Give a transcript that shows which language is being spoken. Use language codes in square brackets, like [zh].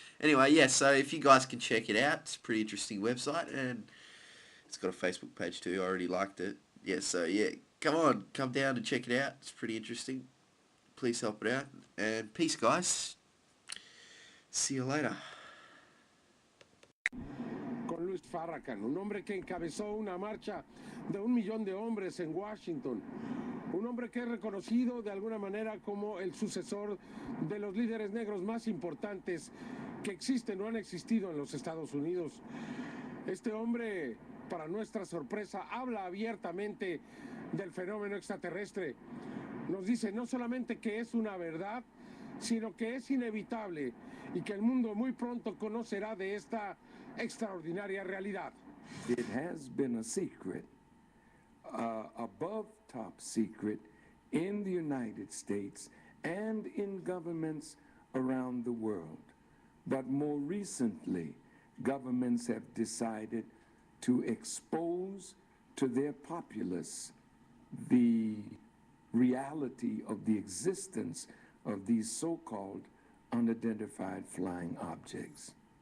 [en] Anyway, yeah, so if you guys can check it out, it's a pretty interesting website, and it's got a Facebook page too. I already liked it. Yeah, so, yeah, come on, come down and check it out. It's pretty interesting. Please help it out, and peace, guys. See you later. [es] Con Luis Farrakhan, un hombre que encabezó una marcha de 1 millón de hombres en Washington, un hombre que es reconocido de alguna manera como el sucesor de los líderes negros más importantes que existen o han existido en los Estados Unidos. Este hombre, para nuestra sorpresa, habla abiertamente del fenómeno extraterrestre. Nos dice no solamente que es una verdad, sino que es inevitable y que el mundo muy pronto conocerá de esta extraordinaria realidad. [en] It has been a secret, above top secret, in the United States and in governments around the world. But more recently, governments have decided to expose to their populace the reality of the existence of these so-called unidentified flying objects.